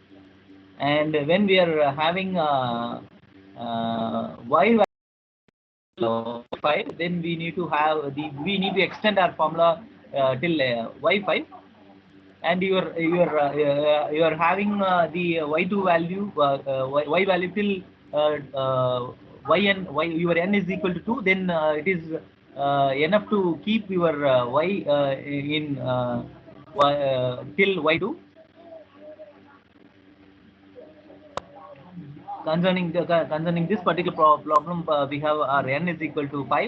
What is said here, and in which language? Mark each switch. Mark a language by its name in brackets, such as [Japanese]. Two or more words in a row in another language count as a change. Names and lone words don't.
[English] And when we are having y y5, then we need to have we need to extend our formula till y5, and you are having the y2 value y value till yn y your n is equal to 2, then it is enough to keep your y in till y2. Concerning this particular problem, we have our n is equal to 5.